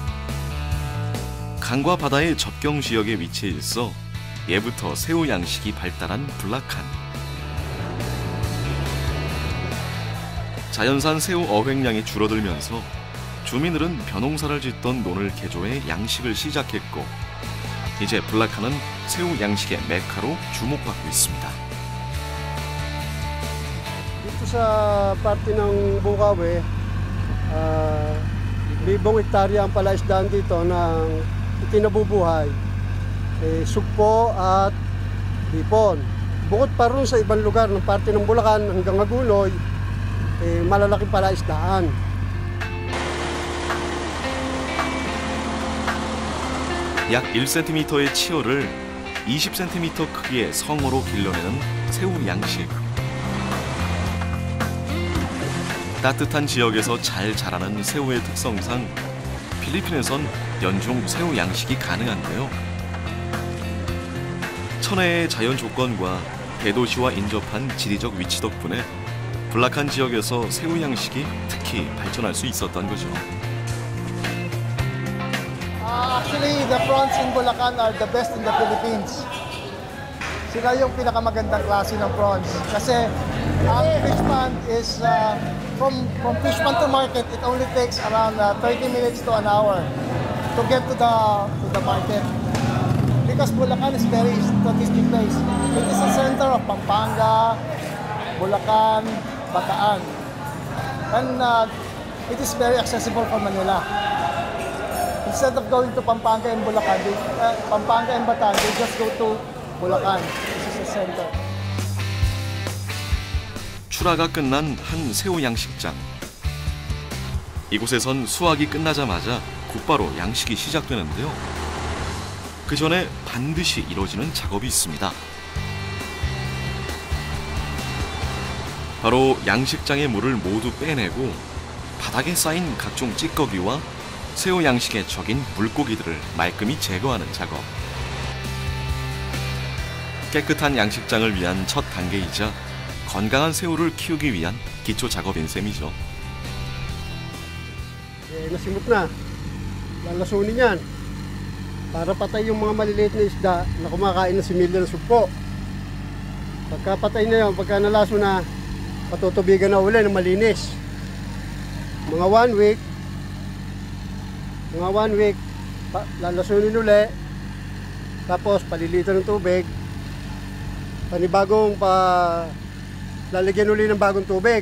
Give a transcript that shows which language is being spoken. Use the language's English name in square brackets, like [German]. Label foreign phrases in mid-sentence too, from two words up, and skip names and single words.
[Korean] 강과 바다의 접경 지역에 위치해 있어 예부터 새우 양식이 발달한 블라칸. 자연산 새우 어획량이 줄어들면서 주민들은 벼농사를 짓던 논을 개조해 양식을 시작했고, 이제 블라칸은 새우 양식의 메카로 주목받고 있습니다. [Filipino] Dito sa parte ng Bukawi, libong hektarya ang palaisdaan dito ng ikinabubuhay, sugpo at hipon. Bukod pa rin sa ibang lugar ng parte ng Bulacan hanggang Agunoy, malalaking palaisdaan. [Korean] 약 1cm의 치어를 20cm 크기의 성어로 길러내는 새우 양식. 따뜻한 지역에서 잘 자라는 새우의 특성상 필리핀에선 연중 새우 양식이 가능한데요. 천혜의 자연 조건과 대도시와 인접한 지리적 위치 덕분에 블라칸 지역에서 새우 양식이 특히 발전할 수 있었던 거죠. [English] Actually, the prawns in Bulacan are the best in the Philippines. [Filipino] Sila yung pinakamagandang klase ng prawns. Kasi ang [English] fish pond is, from fish pond to market, it only takes around 30 minutes to an hour to get to the market. Because Bulacan is very strategic place. It is the center of Pampanga, Bulacan, Bataan. And it is very accessible from Manila. Instead of going to Pampanga and Bulacan, Pampanga and Bataan, they just go to Bulacan. This is the center. [Korean] 출하가 끝난 한 새우 양식장. 이곳에선 수확이 끝나자마자 곧바로 양식이 시작되는데요. 그 전에 반드시 이루어지는 작업이 있습니다. 바로 양식장의 물을 모두 빼내고 바닥에 쌓인 각종 찌꺼기와 새우 양식의 적인 물고기들을 말끔히 제거하는 작업. 깨끗한 양식장을 위한 첫 단계이자 건강한 새우를 키우기 위한 기초 작업인 셈이죠. [Filipino] Nasimot na. Lalasunin yan. Para patay yung mga maliliit na isda na kumakain ng similya ng sugpo. Pagka patay na yun, pagka nalaso na, patutubigan na uli ng malinis. Mga 1 week, lalasunin uli, tapos palilitan ng tubig, panibagong lalagyan uli ng bagong tubig.